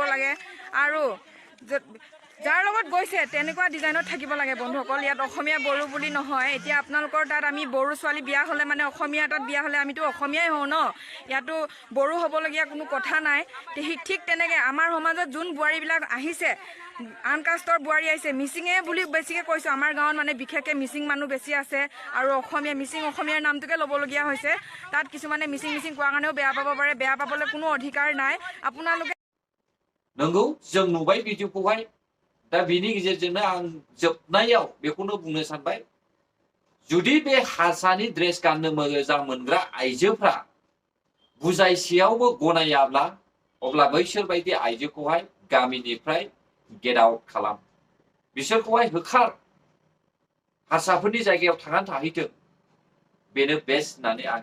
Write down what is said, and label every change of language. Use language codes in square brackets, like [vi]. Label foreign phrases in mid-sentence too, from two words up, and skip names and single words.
[as] লাগে আৰু যাৰ লগত গৈছে তেনেকুৱা ডিজাইনত থাকিব লাগে বন্ধুসকল ইয়াত অসমীয়া বড়ো বুলি নহয় এতিয়া আপোনালোকৰ তাত আমি বড়ো ছোৱালী বিয়া হ'লে মানে অসমীয়া তাত বিয়া হ'লে আমিতো অসমীয়াই হওঁ ন ইয়াতো বড়ো হ'বলগীয়া কোনো কথা নাই ঠিক তেনেকৈ আমাৰ সমাজত যোন বোৱাৰীবিলাক আহিছে আন কাষ্টৰ বোৱাৰী আহিছে মিচিঙে বুলি বেছিকৈ কৈছোঁ আমাৰ গাঁৱত মানে বিশেষকৈ মিচিং মানুহ বেছি আছে আৰু অসমীয়া অসমীয়াৰ নামটোকে ল'বলগীয়া হৈছে তাত কিছুমানে মিচিং কোৱাৰ কাৰণেও বেয়া পাব পাৰে বেয়া পাবলৈ কোনো অধিকাৰ নাই আপোনালোকে [brx] नंगौ जों नुबाय भिडिअखौहाय दा बिनि गेजेरजोंनो आं जोबनायाव बेखौनो बुंनो सानबाय जुदि बे हारसानि ड्रेस गाननो मोजां मोनग्रा आइजोफ्रा बुजायसेयावबो गनायाब्ला अब्ला बैसोर बायदि आइजोखौहाय गामिनिफ्राय [en] get out [brx] खालाम बिसोरखौहाय होखार हारसाफोरनि जायगायाव थांनानै थाहैथों बेनो बेस्ट होननानै आं